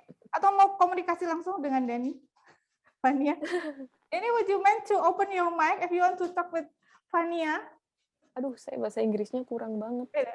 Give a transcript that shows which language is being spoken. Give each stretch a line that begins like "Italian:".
Indonesian: Atau mau komunikasi langsung dengan Dani? Fania. Ini
English: would you mind to open your mic if you want to talk with Fania?
Indonesian: Aduh, saya bahasa Inggrisnya kurang banget.